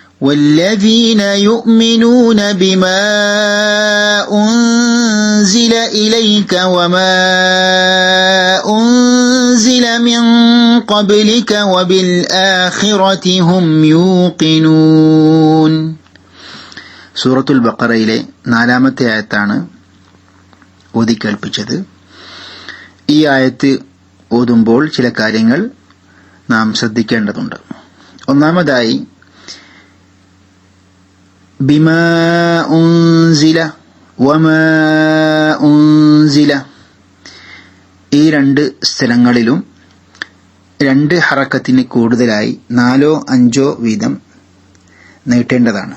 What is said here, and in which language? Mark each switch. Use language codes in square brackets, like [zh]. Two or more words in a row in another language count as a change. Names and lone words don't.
[ar] والذين يؤمنون بما أنزل إليك وما أنزل من قبلك وبالآخرة هم يوقنون. [ml] സൂറത്തുൽ ബഖറയിലെ 4-ാമത്തെ ആയത്താണ് ഓതി കേൾപ്പിച്ചത്. ഈ ആയത്ത് ഓതുമ്പോൾ ചില കാര്യങ്ങൾ നാം ശ്രദ്ധിക്കേണ്ടതുണ്ട്. ഒന്നാമതായി [ar] بما أنزل وما أنزل, [ml] ഈ രണ്ട് സ്ഥലങ്ങളിലും 2 ഹറക്കത്തിന് കൂടുതലായി 4 or 5 വീതം നീട്ടേണ്ടതാണ്.